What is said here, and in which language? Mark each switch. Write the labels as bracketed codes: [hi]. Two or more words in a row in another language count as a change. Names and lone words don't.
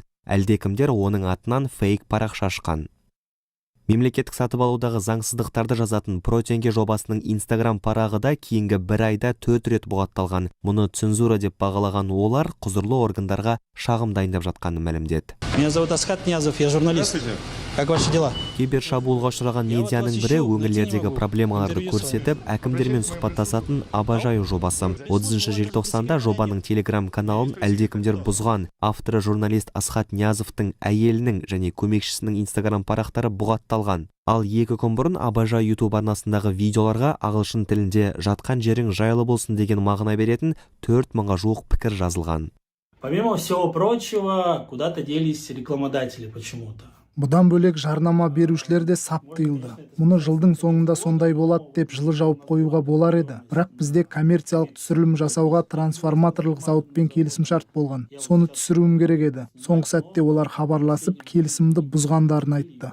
[kk] Әлдекімдер оның атынан фейк парақша ашқан. Мемлекеттік сатып алудағы заңсыздықтарды жазатын Протенге жобасының Instagram парағы да кейінгі бір айда 4 рет бұғатталған. Мұны цензура деп бағалаған олар құзырлы органдарға шағым дайындап жатқанын мәлімдеді. [ru] Меня зовут Асхат Ниязов, я журналист. Как ваши дела? [kk] Кибер шабуылға ұшыраған медианың бірі өңірлердегі проблемаларды көрсетіп, әкімдермен сұхбаттасатын Абажаю жобасы. 30 желтоқсанда жобаның Telegram каналын әлдекімдер бұзған. Авторы журналист Асхат Ниязовтың әйелінің және көмекшісінің Instagram парақтары бұғатталған. Ал 2 күн бұрын Абажай YouTube арнасындағы видеоларға ағылшын тілінде жатқан жерің жайлы болсын деген мағына беретін 4000-ға жуық пікір жазылған. [ru] Помимо всего прочего, куда-то делись рекламодатели почему-то. [kk] Бұдан бөлек жарнама берушілер де сап тыйылды. Мұны жылдың соңында сондай болады деп жылы жауып қоюға болар еді. Бірақ бізде коммерциялық түсірілім жасауға трансформаторлық зауытпен келісімшарт болған. Соны түсіруім керек еді. Соңғы сәтте олар хабарласып, келісімді бұзғандарын айтты.